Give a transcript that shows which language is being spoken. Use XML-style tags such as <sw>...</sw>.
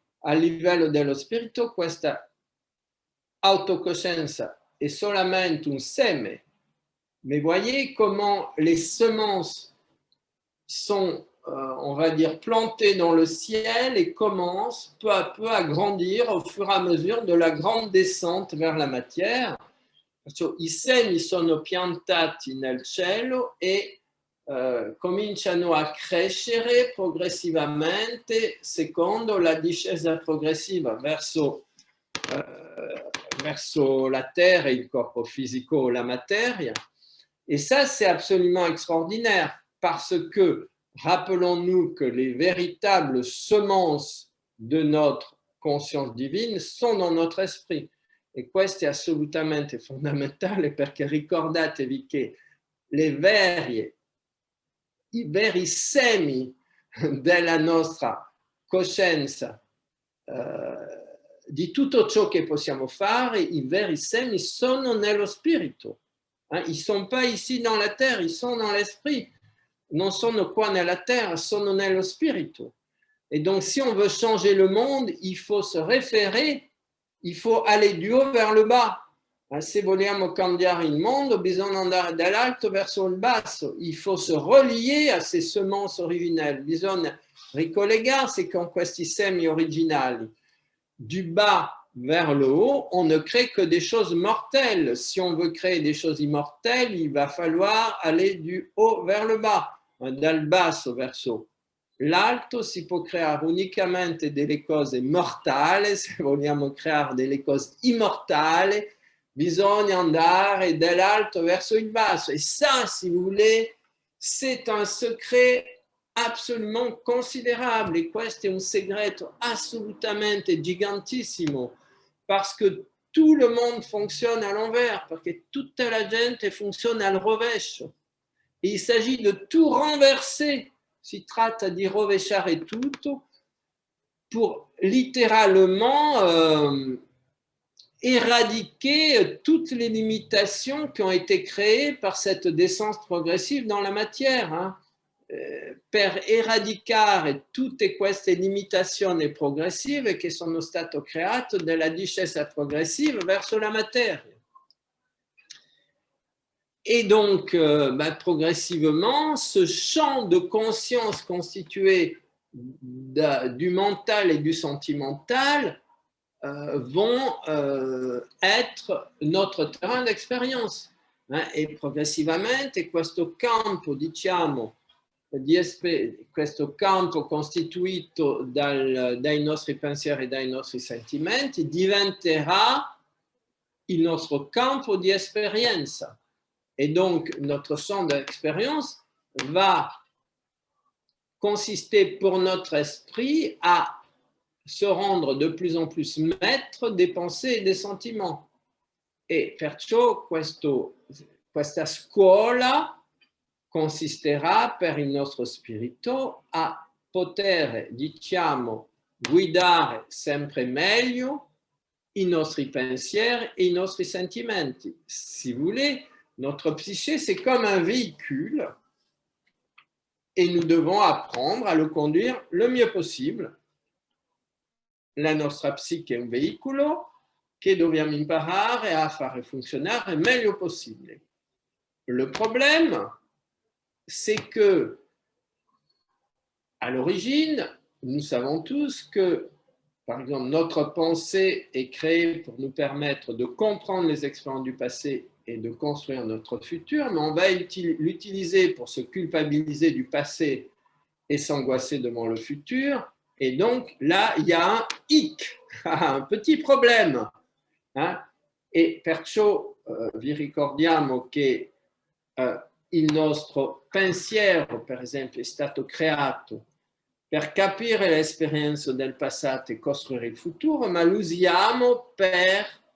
<it>A livello dello spirito, questa autocoscienza è solamente un seme.</it> <fr>Mais voyez comment les semences sont, on va dire, plantées dans le ciel et commencent peu à peu à grandir au fur et à mesure de la grande descente vers la matière.</fr> <it>I semi sono piantati nel cielo e cominciano a crescere progressivamente secondo la discesa progressiva verso</it> <fr>la terre et</fr> <it>il corpo fisico, la materia.</it> <fr>Et ça, c'est absolument extraordinaire parce que, rappelons-nous que les véritables semences de notre conscience divine sont dans notre esprit.</fr> <it>E questo è assolutamente fondamentale perché ricordatevi che i veri semi della nostra coscienza, di tutto ciò che possiamo fare, i veri semi sono nello spirito.</it> <fr>Ils ne sont pas ici dans la terre, ils sont dans l'esprit.</fr> <it>Non sono qua nella terra, sono nello spirito.</it> <fr>Et donc, si on veut changer le monde, il faut se référer, il faut aller du haut vers le bas.</fr> <it>Se vogliamo cambiare il mondo, bisogna andare dall'alto verso il basso.</it> <fr>Il faut se relier a ces semences originelles.</fr> <it>Bisogna ricollegarsi con questi semi originali.</it> <fr>Du bas vers le haut, on ne crée que des choses mortelles. Si on veut créer des choses immortelles, il va falloir aller du haut vers le bas,</fr> <it>dal basso verso l'alto. Si può creare unicamente delle cose mortali. Se vogliamo creare delle cose immortali, bisogna andare dall'alto verso il basso.</it> <fr>Et ça, si vous voulez, c'est un secret absolument considérable.</fr> <it>E questo è un segreto assolutamente gigantissimo,</it> <fr>parce que tout le monde fonctionne à l'envers,</fr> <it>perché tutta la gente funziona al rovescio.</it> <fr>Et il s'agit de tout renverser.</fr> <it>Si tratta di rovesciare tutto</it> <fr>pour littéralement éradiquer toutes les limitations qui ont été créées par cette descente progressive dans la matière. Hein.</fr> <it>Per eradicare tutte queste limitazioni progressive che sono state create dalla discesa progressiva verso la materia.</it> <fr>Et donc, progressivement, ce champ de conscience constitué du mental et du sentimental vont être notre terrain d'expérience.</fr> <it>Hein, e progressivamente questo campo, diciamo, questo campo costituito dai nostri pensieri e dai nostri sentimenti diventerà il nostro campo di esperienza.</it> <fr>Et donc, notre champ d'expérience va consister pour notre esprit à se rendre de plus en plus maître des pensées et des sentiments.</fr> <it>E perciò questa scuola consisterà per il nostro spirito a poter, diciamo, guidare sempre meglio i nostri pensieri e i nostri sentimenti.</it> <fr>Si vous voulez, notre psyché, c'est comme un véhicule et nous devons apprendre à le conduire le mieux possible.</fr> <it>La nostra psiche è un veicolo che dobbiamo imparare a fare funzionare meglio possibile.</it> <fr>Le problème, c'est que, à l'origine, nous savons tous que, par exemple, notre pensée est créée pour nous permettre de comprendre les expériences du passé et de construire notre futur, mais on va l'utiliser pour se culpabiliser du passé et s'angoisser devant le futur. Et donc, là, il y a un hic, un petit problème. Hein?</fr> <it>E perciò vi ricordiamo che il nostro pensiero, per esempio, è stato creato per capire l'esperienza del passato e costruire il futuro, ma lo usiamo per</it>